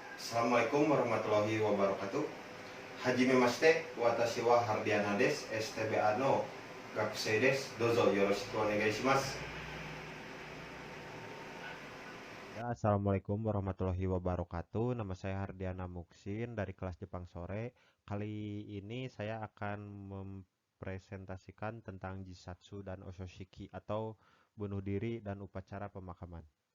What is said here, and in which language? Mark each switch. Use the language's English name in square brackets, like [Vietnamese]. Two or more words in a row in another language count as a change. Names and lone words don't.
[Arabic] السلام عليكم ورحمة الله وبركاته. [Japanese] はじめまして、私はHardianaです. STBAの学生です。どうぞよろしくお願いします. [Arabic] Ya, السلام عليكم ورحمة الله وبركاته. [Indonesian] Nama saya Hardiana Muksin dari kelas Jepang Sore. Kali ini saya akan mempresentasikan tentang Jisatsu dan Oshoshiki atau bunuh diri dan upacara pemakaman.